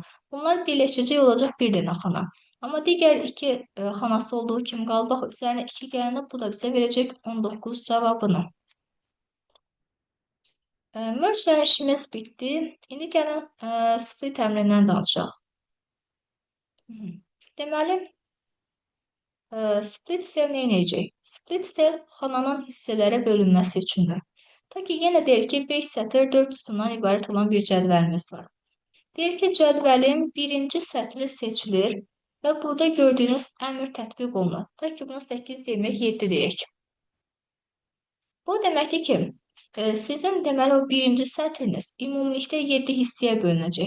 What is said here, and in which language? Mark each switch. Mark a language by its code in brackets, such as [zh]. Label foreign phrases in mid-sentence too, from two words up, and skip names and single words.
[az] Bunlar birləşəcək olacaq bir dənə xana. Amma digər 2 xanası olduğu kimi qalıb, bax, üzərinə 2 gələndə bu da bizə verəcək 19 cavabını. Merge işimiz bitdi. İndi gəlin split əmrindən danışaq. Deməli, [en] split cell [az] nə edəcək? [en] Split cell [az] xananın hissələrə bölünməsi üçündür. Ta ki, yenə deyir ki, 5 sətr 4 sütundan ibarət olan bir cədvəlimiz var. Deyir ki, cədvəlin birinci sətri seçilir və burada gördüyünüz əmr tətbiq olunur. Ta ki, buna 8 demək, 7 deyək. Bu deməkdir ki, sizin deməli o birinci sətriniz ümumilikdə 7 hissəyə bölünəcək.